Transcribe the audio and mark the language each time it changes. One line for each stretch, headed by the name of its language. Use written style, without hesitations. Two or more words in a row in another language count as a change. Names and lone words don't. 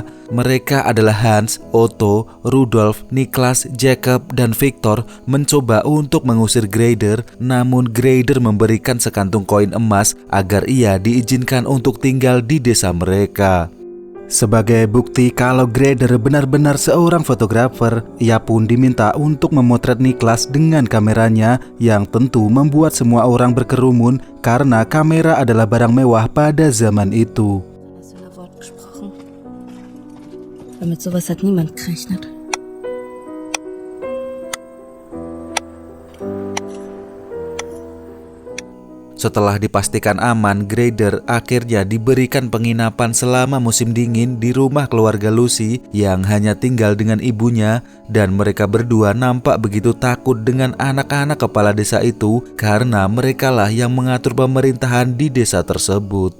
Indonesian: Mereka adalah Hans, Otto, Rudolf, Niklas, Jacob, dan Victor, mencoba untuk mengusir Greider, namun Greider memberikan sekantung koin emas agar ia diizinkan untuk tinggal di desa mereka. Sebagai bukti kalau Greider benar-benar seorang fotografer, ia pun diminta untuk memotret Niklas dengan kameranya yang tentu membuat semua orang berkerumun karena kamera adalah barang mewah pada zaman itu.
German: Damit sowas hat niemand gerechnet.
Indonesian: Setelah dipastikan aman, Greider akhirnya diberikan penginapan selama musim dingin di rumah keluarga Lucy yang hanya tinggal dengan ibunya, dan mereka berdua nampak begitu takut dengan anak-anak kepala desa itu karena merekalah yang mengatur pemerintahan di desa tersebut.